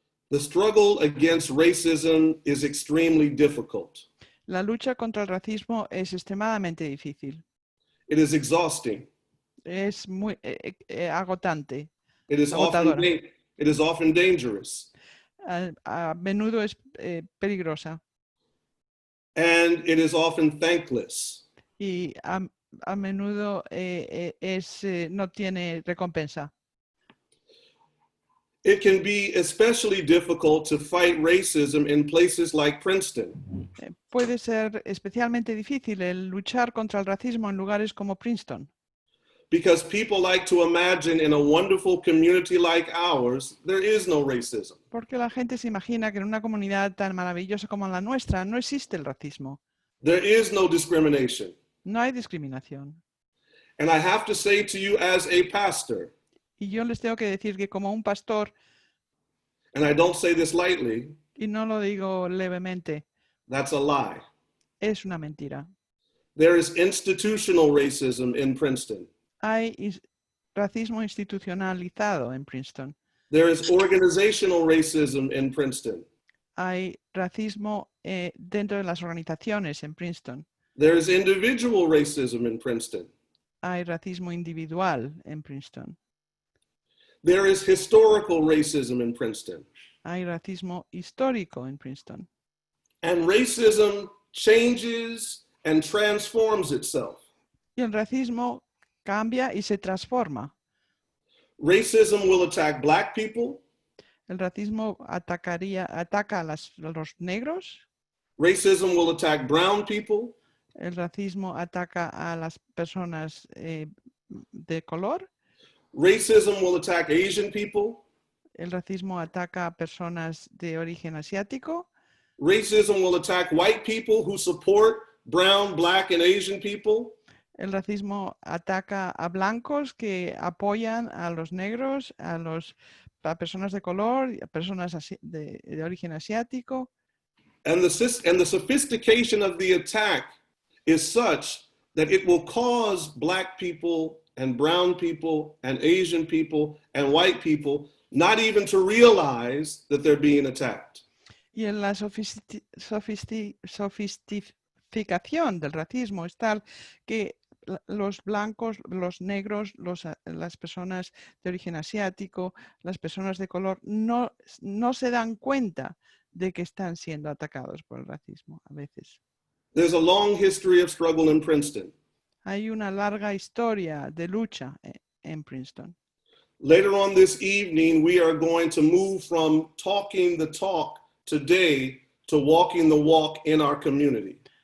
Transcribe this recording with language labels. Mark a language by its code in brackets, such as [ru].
[en] The struggle against racism is extremely difficult. [es] La lucha contra el racismo es extremadamente difícil. [en] It is exhausting. [es] Es muy agotante. [en] It is often dangerous. [es] A menudo es peligrosa. [en] And it is often thankless. [es] Y a menudo no tiene recompensa. [en] It can be especially difficult to fight racism in places like Princeton. [es] Puede ser especialmente difícil el luchar contra el racismo en lugares como Princeton. [en] Because people like to imagine in a wonderful community like ours, there is no racism. [es] Porque la gente se imagina que en una comunidad tan maravillosa como la nuestra no existe el racismo. [en] There is no discrimination. [es] No hay discriminación. [en] And I have to say to you as a pastor, [es] Y yo les tengo que decir que como un pastor, [en] and I don't say this lightly, [es] y no lo digo levemente, [en] that's a lie. [es] es una mentira. [en] There is institutional racism in Princeton. [es] Hay racismo institucionalizado en Princeton. [en] There is organizational racism in Princeton. [es] Hay racismo dentro de las organizaciones en Princeton. [en] There is individual racism in Princeton. [es] Hay racismo individual en Princeton. [en] There is historical racism in Princeton. [es] Hay racismo histórico en Princeton. [en] And racism changes and transforms itself. [es] Y el racismo cambia y se transforma. [en] Racism will attack Black people. [es] El racismo ataca a los negros. [en] Racism will attack brown people. [es] El racismo ataca a las personas de color. [en] Racism will attack Asian people. [es] El racismo ataca a personas de origen asiático. [en] Racism will attack white people who support brown, Black, and Asian people. [es] El racismo ataca a blancos que apoyan a los negros, a personas de color, a personas de origen asiático. [en] And the sophistication of the attack is such that it will cause Black people and brown people and Asian people and white people not even to realize that they're being attacked. [es] Y en la sofisticación del racismo es tal que los blancos, los negros, las personas de origen asiático, las personas de color no se dan cuenta de que están siendo atacados por el racismo a veces. [en] There's a long history of struggle in Princeton. [es] Hay una larga historia de lucha en Princeton. [en] Later on this evening, we are going to move from talking the talk today to walking the walk in our community.